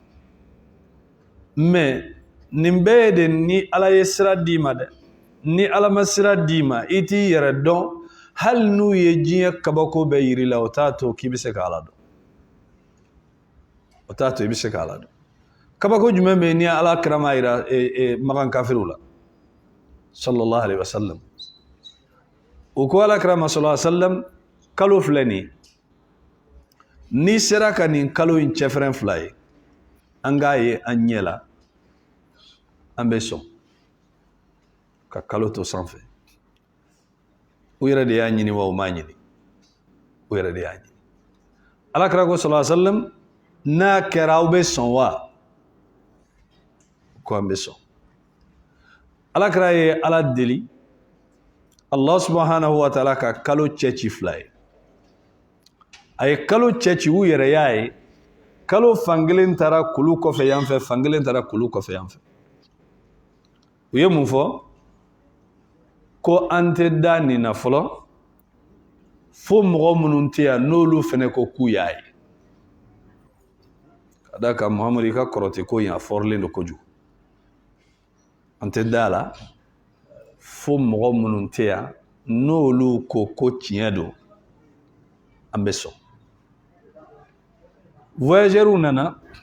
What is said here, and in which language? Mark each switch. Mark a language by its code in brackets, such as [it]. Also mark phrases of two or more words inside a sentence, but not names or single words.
[bm] Mais nin bɛɛ ye de ni Ala ye sira d'i ma dɛ. Ni Ala ma sira d'i ma, i t'i yɛrɛ dɔn. Hali n'u ye diɲɛ kabako bɛɛ yir'i la, o t'a to k'i bɛ se ka Ala dɔn. O t'a to i bɛ se ka Ala dɔn. Kabako jumɛn bɛ yen ni Ala kira m'a yira Makan kafiriw la [ar] صلى الله عليه وسلم. [bm] O ko Ala kira ma [ar] صلى الله عليه وسلم, [bm] kalo filɛ nin ye, n'i sera ka nin kalo in cɛfɛrɛn fila ye, an k'a ye an ɲɛ la, an bɛ sɔn ka kalo to sanfɛ. U yɛrɛ de y'a ɲini wa u m'a ɲini? U yɛrɛ de y'a ɲini. Ala kira ko [ar] صلى الله عليه وسلم, [bm] n'a kɛra aw bɛ sɔn wa? Ko an bɛ sɔn. Ala kira ye Ala deli [ar] الله سبحانه وتعالى [bm] ka kalo cɛci fila ye. A ye kalo cɛci u yɛrɛ y'a ye, kalo fankelen taara kulu kɔfɛ yan fɛ, fankelen taara kulu kɔfɛ yan fɛ. u ye mun fɔ ko an tɛ da nin na fɔlɔ fo mɔgɔ minnu tɛ yan n'olu fana ko k'u y'a ye ka da kan Muhamadu i ka kɔrɔti ko yan fɔrilen don kojugu an tɛ da la fo mɔgɔ minnu tɛ yan n'olu ko tiɲɛ don an bɛ sɔn voyageurs nana